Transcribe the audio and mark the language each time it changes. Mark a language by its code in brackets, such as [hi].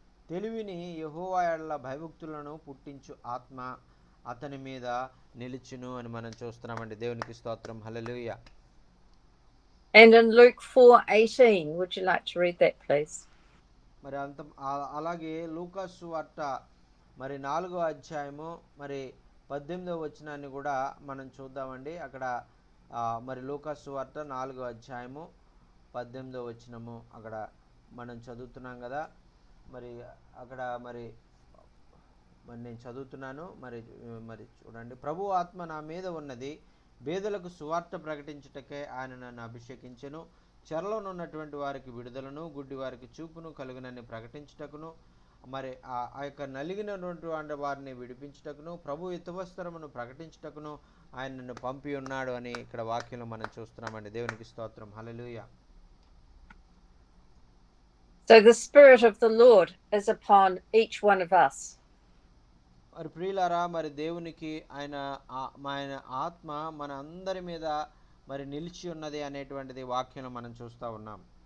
[te] తెలివిని యెహోవా యెడల భయభక్తులను పుట్టించు ఆత్మ అతని మీద నిలుచును అని మనం చూస్తున్నామండి. దేవునికి స్తోత్రం. హల్లెలూయా. [en] And in Luke 4:18, would you like to read that, please? [te] మరి అలాగే లూకాసు వార్త మరి 4వ అధ్యాయము మరి 18వ వచనాన్ని కూడా మనం చూద్దామండి. అక్కడ మరి లూకాసు వార్త 4వ అధ్యాయము 18వ వచనము అక్కడ మనం చదువుతున్నాం కదా. మరి అక్కడ మరి నేను చదువుతున్నాను. మరి చూడండి. ప్రభు ఆత్మ నా మీద ఉన్నది, బేదలకు సువార్త ప్రకటించుటకే ఆయన నన్ను అభిషేకించెను, చెరలోనున్నటువంటి వారికి విడుదలను, గుడ్డి వారికి చూపును కలుగునని ప్రకటించుటకును, మరి ఆ యొక్క నలిగినటువంటి వారిని విడిపించుటకును, ప్రభు యుతవస్త్రమును ప్రకటించుటకును ఆయన నన్ను పంపి ఉన్నాడు అని ఇక్కడ వాక్యంలో మనం చూస్తున్నామండి. దేవునికి స్తోత్రం. హల్లెలూయా. [en] So the Spirit of the Lord is upon each one of us. [te] మరి ప్రియులారా, మరి దేవునికి ఆయన ఆత్మ మన అందరి మీద మరి నిలిచి ఉన్నది అనేటువంటిది వాక్యంలో మనం చూస్తూ ఉన్నాం.